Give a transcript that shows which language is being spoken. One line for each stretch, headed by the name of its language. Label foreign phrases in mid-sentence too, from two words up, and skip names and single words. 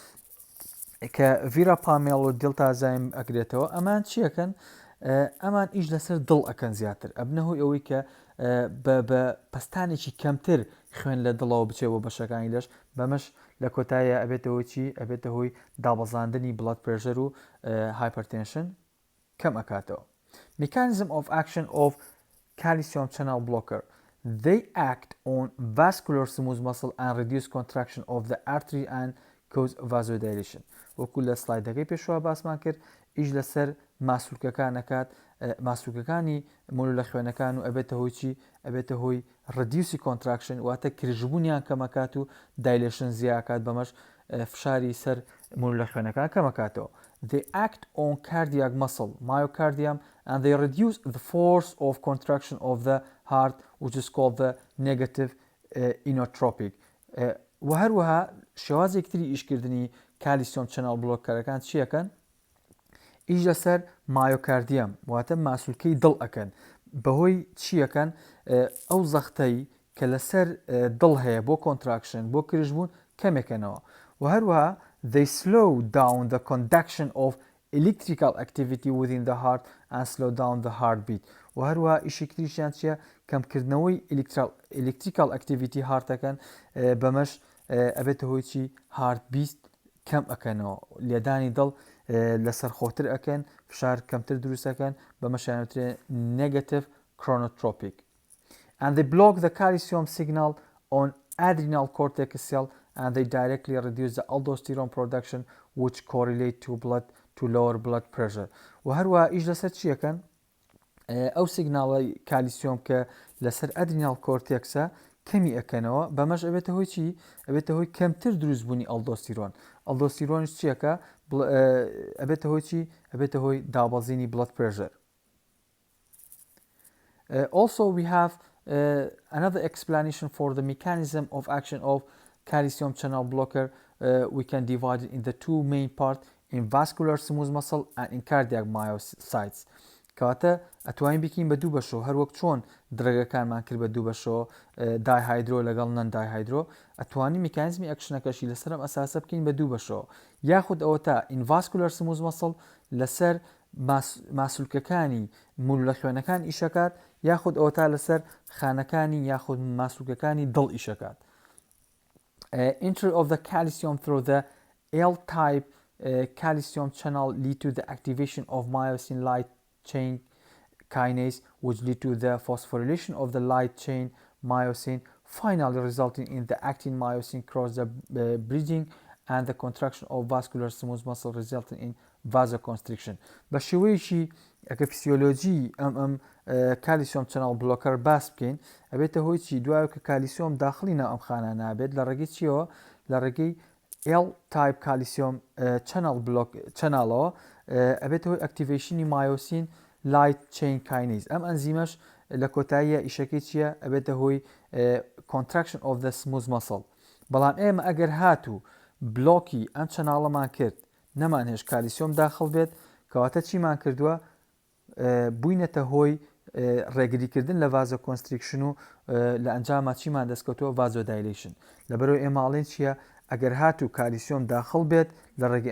Central Kurdish: کە ڤیرا پامێڵ و دڵتازایم ئەگرێتەوە ئەمان چیەکەن ئەمان ئیش لەسەر دڵ ئەکەن زیاتر ئەبنەهۆی ئەوەی کە بە پستانێکی کەمتر خوێن لە دڵەوە بچێت بۆ بەشەکانی لەش بەمەش لە کۆتایە ئەبێتەوەی چی ئەبێتە هۆی دابەزاندنی
English: blood pressure
Central Kurdish: و هایپەرتێنشن کەم ئەکاتەوە.
English: Mechanism of action of calcium channel blocker. They act on vascular smooth muscle and reduce contraction of the artery and cause vasodilation.
Central Kurdish: وەکو لە سلایدەکەی پێشوا باسمان کرد ئیش لەسەر ماسوولکەکانەکات ماسوولکەکانی مولە خوێنەکان و ئەبێتە هۆی چی ئەبێتە هۆی ڕدیوسی کۆنتراکشن واتە کرژبوونیان کەمەکات و دایلێشن زیاکات بەمەش فشاری سەر مولە خوێنەکان کەمەکاتەوە.
English: They act on cardiac muscle, myocardium, and they reduce the force of contraction of the heart, which is called the negative inotropic.
Central Kurdish: وهروها شێوازێک تری ئیشکردنی
English: calcium channel
Central Kurdish: بلۆکەرەکان چیەکەن؟ ئیش لەسەر مایۆکاردیەم واتە ماسوولکەی دڵ ئەکەن بەهۆی چیەکەن ئەو زەختەی کە لەسەر دڵ هەیە بۆ کۆنتراکشن بۆ کرژبوون کەمێکەنەوە و هەروەها
English: they slow down the conduction of electrical activity within the heart and slow down the heartbeat
Central Kurdish: و هەروەها ئیشێکتریشیان چیە کەمکردنەوەی
English: electrical activity
Central Kurdish: هارتەکەن بەمەش ئەبێتە هۆی چی هارتبیت کەم ئەکەنەوە لێدانی دڵ لەسەرخۆتر ئەکەن فشار کەمتر دروستەکەن بەمەشیانوترێ
English: negative chronotropic and they block the calcium signal on adrenal cortex cell and they directly reduce the aldosterone production which correlate to lower blood pressure
Central Kurdish: و هەروەها ئیش لەسەر چیەکەن ئەو سیگناڵی کالیسیۆم کە لەسەر ئەدرینال کۆرتێکسە کەمی ئەکەنەوە بەمەش ئەبێتە هۆی چی ئەبێتە هۆی کەمتر دروستبوونی ئەلدۆستیرۆنش چیەکە ئەبێتە هۆی چی ئەبێتە هۆی دابەزینی
English: blood pressure. Also we have another explanation for the mechanism of action of calcium channel blocker. We can divide it in the two main parts in vascular smooth muscle and in cardiac myocytes.
Central Kurdish: کەواتە ئەتوانین بکەین بە دوو بەشەوە هەروەک چۆن درەگەکانمان کرد بە دوو بەشەوە دایهایدرۆ لەگەڵ
English: non dihydro
Central Kurdish: ئەتوانین میکانیزمی ئەکشنەکەشی لەسەرم ئەساسە بکەین بە دوو بەشەوە یاخود ئەوە تا
English: in vascular smooth muscle
Central Kurdish: لەسەر ماسوولکەکانی مولە خوێنەکان ئیشەکات یاخود ئەوە تا لەسەر خانەکانی یاخود ماسوولکەکانی دڵ ئیشەکات.
English: Entry of the calcium through the L-type calcium channel lead to the activation of myosin light chain kinase which lead to the phosphorylation of the light chain myosin finally resulting in the actin myosin cross the bridging and the contraction of vascular smooth muscle resulting in vasoconstriction.
Central Kurdish: بە شێوەیەکی ئەگە فسیۆلۆجی ئەم
English: calcium channel blocker
Central Kurdish: باس بکەین ئەبێتە هۆی چی دوایە کە کالیسیۆم داخلی ناو ئەم خانە نابێت لە ڕێگەی چیەوە لە ڕێگەی
English: L type calcium
Central Kurdish: چەناڵەوە ئەبێتە هۆی ئەکتیڤیشنی
English: myosin light chain kinase
Central Kurdish: ئەم ئەنزیمەش لە کۆتاییە ئیشەکەی چییە ئەبێتە هۆی
English: contraction of the smooth muscle
Central Kurdish: بەڵام ئێمە ئەگەر هاتوو بلۆکی ئەم چەناڵەمان کرد نەمان هێش کالیسیۆم داخڵ بێت کەواتە چیمان کردووە بووینەتە هۆی ڕێگریکردن لە
English: vaso constriction
Central Kurdish: و لە ئەنجامە چیمان دەستکەوتەوە ڤازۆدایلیشن لەبەرەوەی ئێماڵێن چییە ئەگەر هاتوو کالیسیۆم داخڵ بێت لە ڕێگەی